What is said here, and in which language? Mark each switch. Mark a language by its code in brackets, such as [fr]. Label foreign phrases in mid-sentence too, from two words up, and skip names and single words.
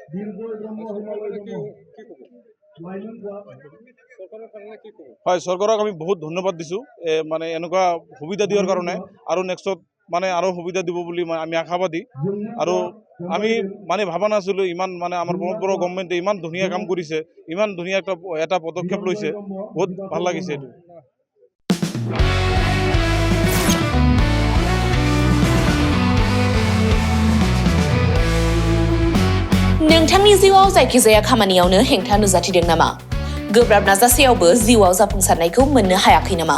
[as] হয়, চৰকাৰক আমি বহুত ধন্যবাদ দিছোঁ মানে এনেকুৱা সুবিধা দিয়াৰ কাৰণে আৰু নেক্সটত মানে আৰু সুবিধা দিব বুলি আমি আশাবাদী আৰু আমি মানে ভাবা নাছিলোঁ ইমান মানে আমাৰ ব্ৰহ্মপুত্ৰ গভৰ্ণমেণ্টে ইমান ধুনীয়া কাম কৰিছে, ইমান ধুনীয়া এটা পদক্ষেপ লৈছে, বহুত ভাল লাগিছে এইটো। [brx] नोंथांनि जिउआव जायखिजाया खामानियावनो हेंथा नुजाथिदों नामा? गोब्राब नाजासेयावबो जिउआव जाफुंसारनायखौ मोननो हायाखै नामा?